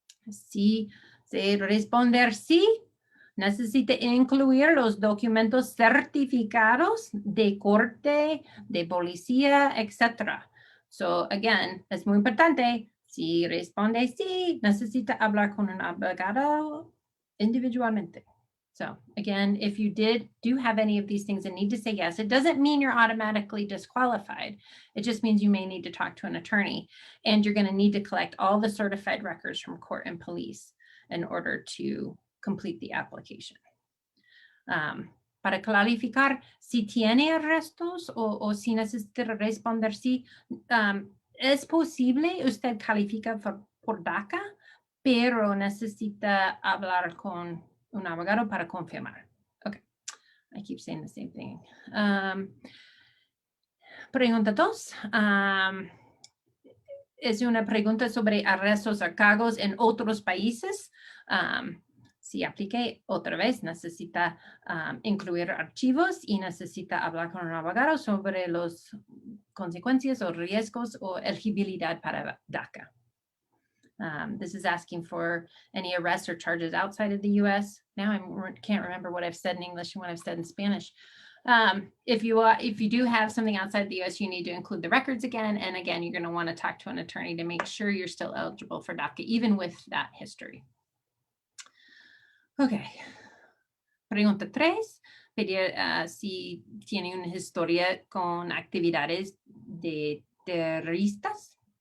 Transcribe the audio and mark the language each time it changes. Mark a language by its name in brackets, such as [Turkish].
[Spanish] Si responder sí, necesita incluir los documentos certificados de corte, de policía, etc. [English] So, again, [Spanish] es muy importante. Si responde sí, necesita hablar con un abogado individualmente. [English] So, again, if you do have any of these things and need to say yes, it doesn't mean you're automatically disqualified. It just means you may need to talk to an attorney, and you're going to need to collect all the certified records from court and police in order to complete the application. [Spanish] Para clarificar si tiene arrestos o si necesita responder sí, es posible usted califica por DACA, pero necesita hablar con un abogado para confirmar. [English] Okay, I keep saying the same thing. [Spanish] Pregunta 2. Es una pregunta sobre arrestos o cargos en otros países. Si aplique otra vez, necesita incluir archivos y necesita hablar con un abogado sobre las consecuencias o riesgos o elegibilidad para DACA. [English] This is asking for any arrests or charges outside of the U.S. Now I can't remember what I've said in English and what I've said in Spanish. If you do have something outside the U.S., you need to include the records again. And again, you're going to want to talk to an attorney to make sure you're still eligible for DACA, even with that history. [Spanish] Okay. Pregunta 3. Pedir si tiene una historia con actividades de terroristas.